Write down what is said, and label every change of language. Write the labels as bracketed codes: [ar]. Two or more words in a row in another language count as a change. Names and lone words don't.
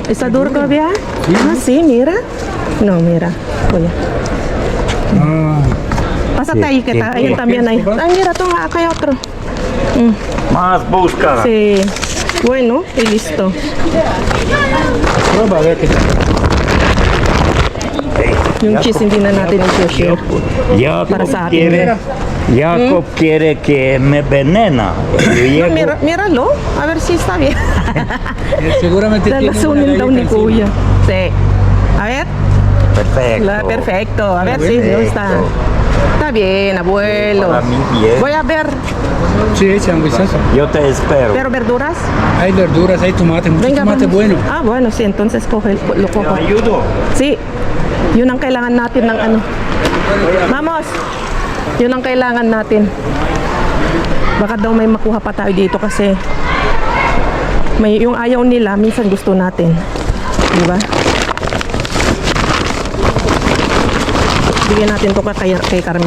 [es] ¿Está duro todavía? Ah, sí, mira. No, mira. Oye. Ah, Pásate Sí, ahí, que sí, ahí sí. también hay. Ay, mira, toma, acá hay otro. Más busca. Sí. Bueno, y listo. prueba a ver qué tal. [tl] Yung cheese hindi na natin i-share. Para sa atin. [es] Jacob quiere que me venena. Yo No, llego- míralo, a ver si está bien. Seguramente tiene una [tl] Lalasunin daw ni [es] galleta encima. Kuya. Sí. A ver. Perfecto. Perfecto. A ver si Perfecto. está. Está bien, abuelo. Para mí bien. Voy a ver. Sí, echa un vistazo. Yo te espero. ¿Pero verduras? Hay verduras, hay tomate, mucho tomate vamos. bueno. Ah, bueno, sí, entonces lo ¿Te cojo. ayudo? Sí. [tl] Yun ang kailangan natin ng ano. [es] Vamos. [tl] Yun ang kailangan natin. Baka daw may makuha pa tayo dito kasi may yung ayaw nila, minsan gusto natin. Di ba? Bigyan natin to kay Carmen.